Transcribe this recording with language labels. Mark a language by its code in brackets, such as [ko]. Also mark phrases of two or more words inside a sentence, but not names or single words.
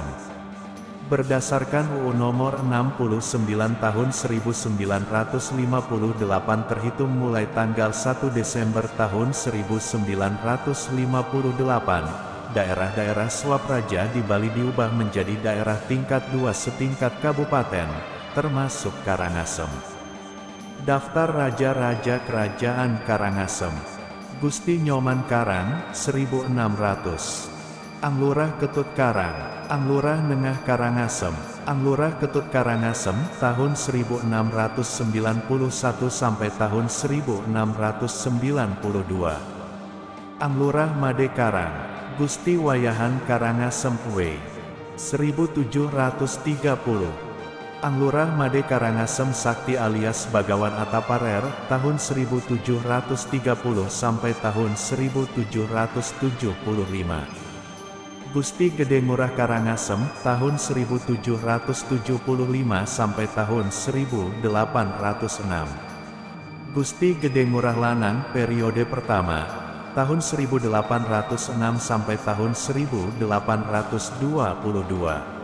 [id] Berdasarkan UU Nomor 69 Tahun 1958 terhitung mulai tanggal 1 Desember tahun 1958, daerah-daerah Swapraja di Bali diubah menjadi daerah tingkat 2 setingkat kabupaten, termasuk Karangasem. Daftar Raja-Raja Kerajaan Karangasem. Gusti Nyoman Karang, 1600. Anglurah Ketut Karang, Anglurah Nengah Karangasem, Anglurah Ketut Karangasem, tahun 1691 sampai tahun 1692. Anglurah Made Karang, Gusti Wayahan Karangasem W. 1730. Anglurah Made Karangasem Sakti alias Bagawan Ataparer, tahun 1730 sampai tahun 1775. Gusti Gede Ngurah Karangasem, tahun 1775 sampai tahun 1806. Gusti Gede Ngurah Lanang, periode pertama, tahun 1806 sampai tahun 1822.